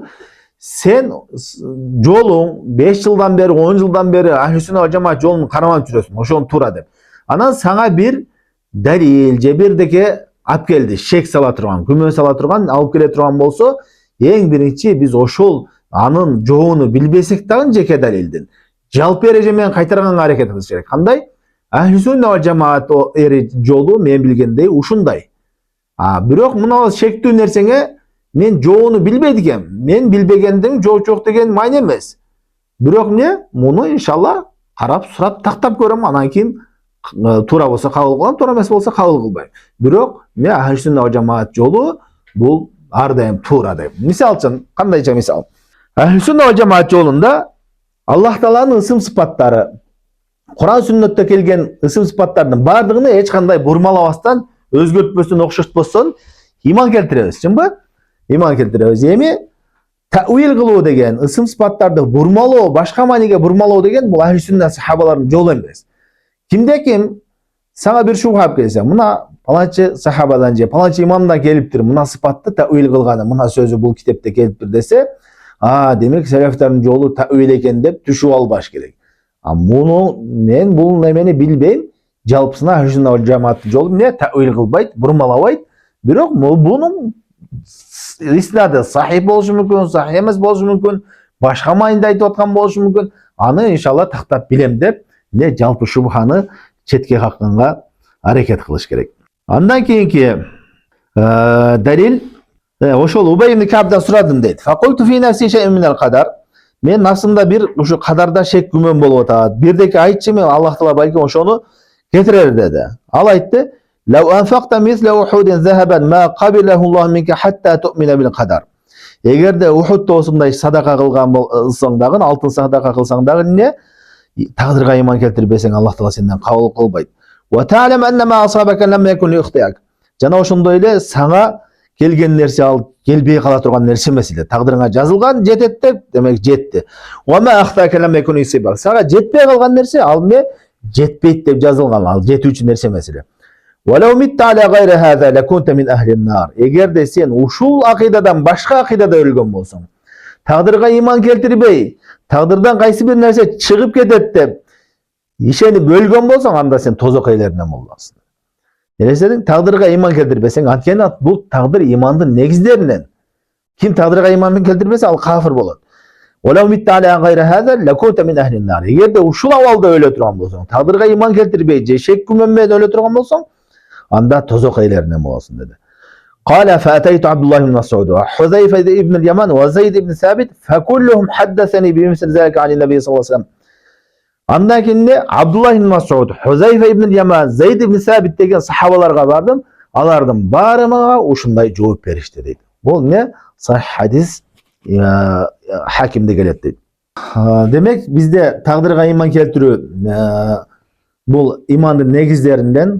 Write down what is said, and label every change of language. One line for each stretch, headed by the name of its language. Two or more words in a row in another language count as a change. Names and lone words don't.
Kyrgyz: Сен жолуң 5 жылдан бери, 10 жылдан бери
Arabic: أهل السنة والجماعة
Kyrgyz: жолун карманып жүрөсүң, ошону туура деп. Анан сага бир далил же бирдеке ап келди, шек сала турган, күмөн сала турган, алып келе турган болсо, эң биринчи биз ошол анын жообун билбесек дагы жеке далилдин жалпы эреже менен кайтарганга аракет кылыш керек. Кандай?
Arabic: أهل السنة والجماعة
Kyrgyz: жолу мен билгендей ушундай. Бирок мына шектүү нерсеңе мен жообун билбейт экем. Мен билбегендин жоо жок деген майны эмес. Бирок муну иншалла карап сурап тактап көрөм, анан кийин туура болсо кабыл кылам, туура эмес болсо кабыл кылбайм. Бирок
Arabic: أهل السنة والجماعة
Kyrgyz: жолу бул ар дайым туура деп. Мисал үчүн, кандайча мисал? Ахли сунна ва жамаат жолунда Аллах Тааланын ысым сыпаттары, Куран сүннөттө келген ысым сыпаттардын бардыгын эч кандай бурмалабастан, өзгөртпөстөн, окшотпостон иман келтиребиз, чынбы? Иман келтиребиз. Эми тауил кылуу деген, ысым сыпаттарды бурмалоо, башка мааниге бурмалоо деген бул
Arabic: أهل السنة
Kyrgyz: сахабалардын жолу эмес. Кимде ким сага бир шубха алып келсе, мына паланчы сахабадан же паланчы имамдан келиптир, мына сыпатты тауил кылганы, мына сөзү бул китепте келиптир десе, демек селефтардын жолу тауил экен деп түшүп албаш керек. Муну мен бул немени билбейм. Жалпысына
Arabic: أهل السنة والجماعة
Kyrgyz: жолу эмне тауил кылбайт, бурмалабайт. Бирок бунун иснады сахih болушу мүмкүн, сахih эмес болушу мүмкүн, башка маанинде айтып аткан болушу мүмкүн. Аны иншалла тактап билем деп, жалпы шубханы четке какканга аракет кылыш керек. Андан кийинки далил ошол Убай ибн Кабдан сурадым дейт.
Arabic: فقلت في نفسي شيء من القدر.
Kyrgyz: Мен насымда бир ушу кадарда шек күмөн болуп атат. Бирдеки айтчы, мен Аллах Таала балким ошону кетирер деди. Ал айтты:
Arabic: "لو أنفقت مثل أحد ذهبا ما قبله الله منك حتى تؤمن بالقدر."
Kyrgyz: Эгерде Ухудда осундай садака кылган болсоң дагы, алтын садака кылсаң дагы тагдырга иман келтирбесең Аллах Таала сенден кабыл кылбайт.
Arabic: وتعلم أن ما أصابك لم يكن ليخطئك.
Kyrgyz: Жана ошондой эле сага келген нерсе ал келбей кала турган нерсе эмес эле. Тагдырыңа жазылган жетет деп, демек жетти.
Arabic: وما أخطأك لم يكن ليصيبك.
Kyrgyz: Сага жетпей калган нерсе ал жетпейт деп жазылган, ал жетүүчү нерсе эмес эле.
Arabic: ولو مت على غير هذا لكنت من أهل النار.
Kyrgyz: Эгерде сен ушул акыйдадан башка акыйдада өлгөн болсоң, тагдырга иман келтирбей, тагдырдан кайсы бир нерсе чыгып кетет деп ишенип өлгөн болсоң, анда сен тозок ээлеринен боласың. Элестедиң, тагдырга иман келтирбесең, анткени бул тагдыр имандын негиздеринен. Ким тагдырга иман келтирбесе, ал кафир болот.
Arabic: ولو مت على غير هذا لكنت من أهل النار.
Kyrgyz: Эгерде ушул абалда өлө турган болсоң, тагдырга иман келтирбей же шек күмөн менен өлө турган болсоң, анда тозок ээлеринен болосуң деди.
Arabic: قال فأتيت عبد الله بن مسعود وحذيفة بن اليمان وزيد بن ثابت فكلهم حدثني بمثل ذلك عن النبي صلى الله عليه وسلم.
Kyrgyz: Андан кийин Абдулла ибн Мас'уд, Хузайфа ибн Яман, Зейд ибн Сабит деген сахабаларга бардым. Алардын баары мага ушундай жооп беришти дейт. Бул сахih хадис Хакимде келет дейт. Демек бизде тагдырга иман келтирүү бул имандын негиздеринен.